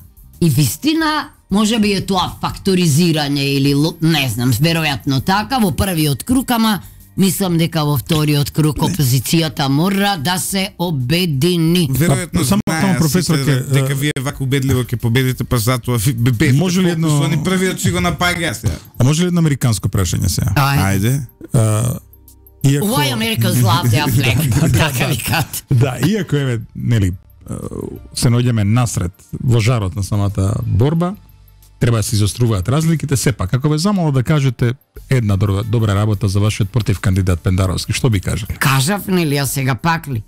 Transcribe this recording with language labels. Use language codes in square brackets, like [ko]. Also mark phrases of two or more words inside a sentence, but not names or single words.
[mk] И вистина, може би е тоа факторизирање или, не знам, веројатно така, во првиот круг, ама мислам дека во вториот круг опозицијата мора да се обедини. Веројатно знае професорке дека вие вака убедливо ќе победите, па затоа може ли едно првиот си го напаѓа сега. А може ли едно американско прашање сега? Ајде. [en] Why Americans love their flag? [mk] Така викат. Да, иако еве, нели, се наоѓаме насред во жарот на самата борба, треба да се изоструваат разликите, сепак, како бе замало да кажете една добра работа за вашиот против кандидат Пендаровски, што би кажали? Кажав, нели, а сега пак ли?